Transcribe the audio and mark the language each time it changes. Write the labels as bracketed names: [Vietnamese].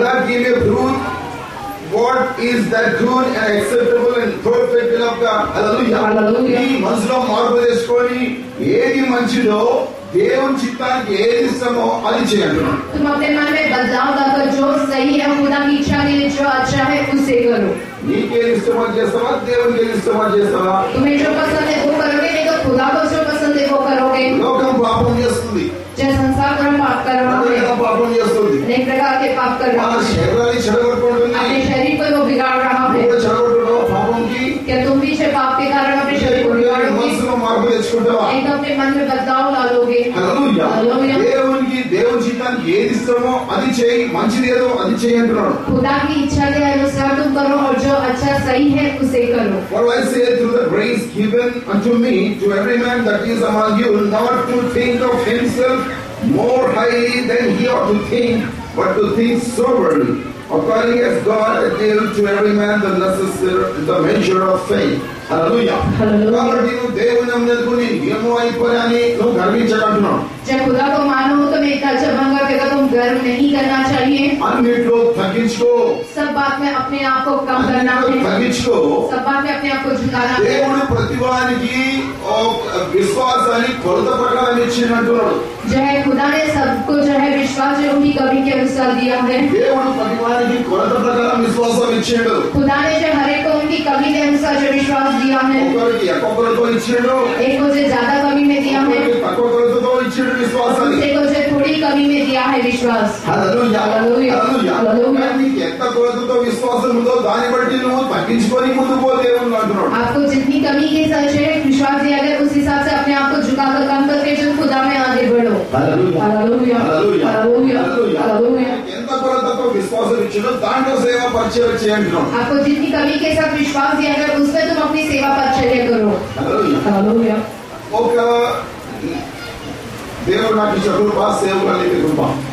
[English] That he may prove what is that good and acceptable and perfect will of God. Hallelujah. Hallelujah. [Telugu] నీ మనసులో మార్పు తెచ్చుకొని ఏది మంచిదో, దేవుని చిత్తానికి ఏది ఇష్టమో అది చేయండి. [Hindi] तुम अपने मन में बदलाव लाकर जो सही है खुदा की इच्छा के लिए जो अच्छा है उसे करो। [Telugu] నీకేది ఇష్టమో చేస్తావా, దేవునికి ఏది ఇష్టమో చేస్తావా? [Hindi] तुम्हें जो पसंद है वो करोगे, नहीं तो खुदा को जो पसंद है वो करोगे। [Telugu] లోకం పాపం చేస్తుంది, [Hindi] जब संसार धर्म पाप कर रहा है, [Telugu] రకరకాల పాపం చేస్తుంది, [Hindi] अनेक प्रकार के पाप कर [Telugu] మన [Hindi] रहा है, [Telugu] శరీరాన్ని చెడగొట్టుకుంటుంది. [Hindi] अपने शरीर को वो बिगाड़ रहा [Telugu] నువ్వు [Hindi] है। [Telugu] కూడా చెడగొట్టున్నావు పాపంకి. [Hindi] क्या तुम भी जो पाप के कारण अपने शरीर को बिगाड़ोगे, [Telugu] మనసులో మార్పు తెచ్చుకుంటావా? [Hindi] नहीं तो अपने मन में बदलाव डालोगे। [Telugu] హల్లెలూయా. హల్లెలూయా. దేవుని చిత్తానికి ఏది ఇష్టమో అది చేయి, మంచిది ఏదో అది చేయి అంటున్నాడు. [Hindi] खुदा की इच्छा के अनुसार तुम करो और जो अच्छा सही है उसे करो। [English] For I say through the grace given unto me, to every man that is among you, not to think of himself more highly than he ought to think, but to think soberly, according as God hath given to every man the measure of faith. Hallelujah. Hallelujah. [Telugu] కాబట్టి నువ్వు దేవుని నమ్మినందుకు నేను ఏమో అయిపోయాని నువ్వు గర్వించకంటున్నావు. [Hindi] जब खुदा को मानो हो तो मेरा चमंगा कहता तुम गर्व नहीं करना चाहिए, [Telugu] అన్నిట్లో తగ్గించుకో, [Hindi] सब बात में अपने आप को कम करना [Telugu] అన్నిట్లో [Hindi] है, [Telugu] తగ్గించుకో. [Hindi] सब बात में अपने आप को झुकाना है। [Telugu] దేవుడు ప్రతివానికి విశ్వాసాన్ని కొలత ప్రకారం ఇచ్చినట్టున్నాడు. [Hindi] जो है खुदा ने सबको जो है विश्वास जो उनकी कमी के अनुसार दिया है। [Telugu] దేవుడు ప్రతివానికి కొలత ప్రకారం విశ్వాసం ఇచ్చాడు. [Hindi] खुदा ने जो हर एक को उनकी कमी के अनुसार जो विश्वास दिया है, [Telugu] ఒక్కరికి ఎక్కువ కొలతో ఇచ్చాడు, [Hindi] एक को जो ज्यादा कमी में दिया है, [Telugu] ఒక్కరికి తక్కువ కొలతతో ఇచ్చాడు విశ్వాసాన్ని. [Hindi] दूसरे को जो थोड़ी कमी में दिया है विश्वास। [Telugu] హల్లెలూయా. హల్లెలూయా. హల్లెలూయా. హల్లెలూయా. నీకు ఎంత కొలతతో విశ్వాసం ఉందో దాన్ని బట్టి నువ్వు తగ్గించుకొని ముందుకు పో దేవుడు అంటున్నాడు. [Hindi] आपको जितनी कमी के साथ जो है विश्वास दिया गया उस हिसाब से अपने आप को झुकाकर कम करके जो खुदा में आगे बढ़ो। [Telugu] హల్లెలూయా. [Hindi] Hallelujah [Telugu] hallelujah. [Hindi] Hallelujah [Telugu] hallelujah. [Hindi] Hallelujah. [Telugu] ఎంత కొలతతో విశ్వాసం ఇచ్చాడో దాంట్లో సేవ పరిచయం చేయండి. [Hindi] आपको जितनी कमी के साथ विश्वास दिया गया उसमें तुम अपनी सेवा परिचर्या करो। [Telugu] హల్లెలూయా. [Hindi] हालेलुया। [Telugu] ఒక దేవుడు నాకు ఇచ్చిన కృప, సేవకులకి కృప.